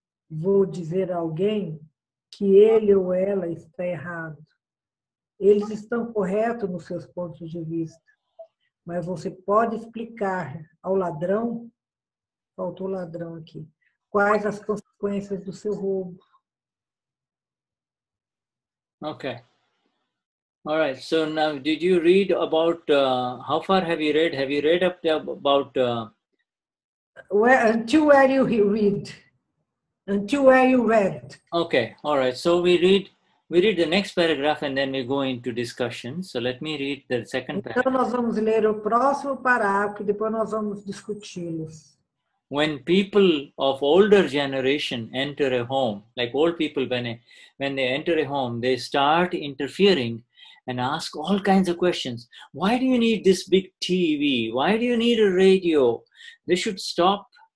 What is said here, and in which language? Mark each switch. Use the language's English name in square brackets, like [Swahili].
[Portuguese] vou dizer a alguém que ele ou ela está errado. Eles estão corretos nos seus pontos de vista, mas você pode explicar ao ladrão, faltou ladrão aqui, quais as consequências do seu roubo. [English] Okay. All right. So now, did you read about, how far have you read? Have you read up there about... Until where you read. Until where you read. Okay. All right. So we read the next paragraph and then we go into discussion. So let me read the second paragraph. [Portuguese] Então nós vamos ler o próximo parágrafo e depois nós vamos discuti-los. [English] When people of older generation enter a home, like old people, when they enter a home, they start interfering and ask all kinds of questions. Why do you need this big TV? Why do you need a radio? They should stop.